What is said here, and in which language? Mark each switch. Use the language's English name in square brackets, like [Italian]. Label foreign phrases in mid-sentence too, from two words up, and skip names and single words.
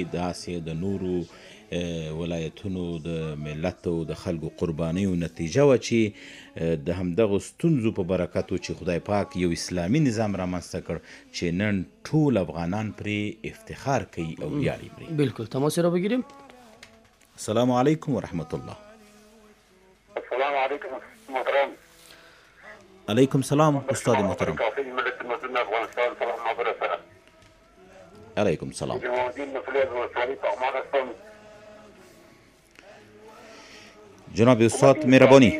[Pashto] داسې د نورو ولایتونو د ملت او د خلکو قربانیو نتیجه وه چې د همدغو ستونزو په برکت و چې خدای پاک یو اسلامي نظام رامنځته کړ چې نن ټول افغانان پرې افتخار کوي او ویاړي پرې. بلکل. [Persian] تماس را بگیریم. [Arabic] السلام علیکم و رحمت الله. السلام علیکم محترم. علیکم سلام [Persian] استاد محترم. [Arabic] علیکم سلام. [Persian] جناب استاد مهربانی.